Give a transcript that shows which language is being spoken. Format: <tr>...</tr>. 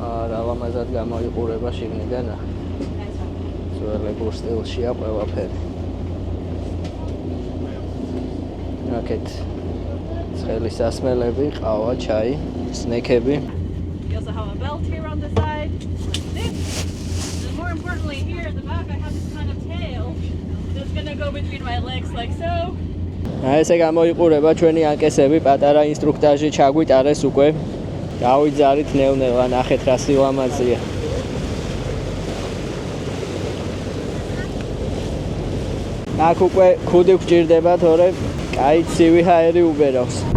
<ka>რა ლამაზად გამოიყურება შიგნიდან. ძველებურ სტილშია ყველაფერი. აქეთ ცხელი სასმელები, ყავა, ჩაი, სნეკები.</ka> <en>We also have a belt here on the side. More importantly, here at the back, I have this kind of tail that's gonna go between my legs like so.</en> <ka>ესე გამოიყურება ჩვენი ანკესები, პატარა ინსტრუქტაჟი ჩაგვიტარეს უკვე. დავიძარით ნელ-ნელა, ნახეთ რა სილამაზეა. აქ უკვე ქუდი გვჭირდება, თორე კაი ცივი ჰაერი უბერავს.</ka>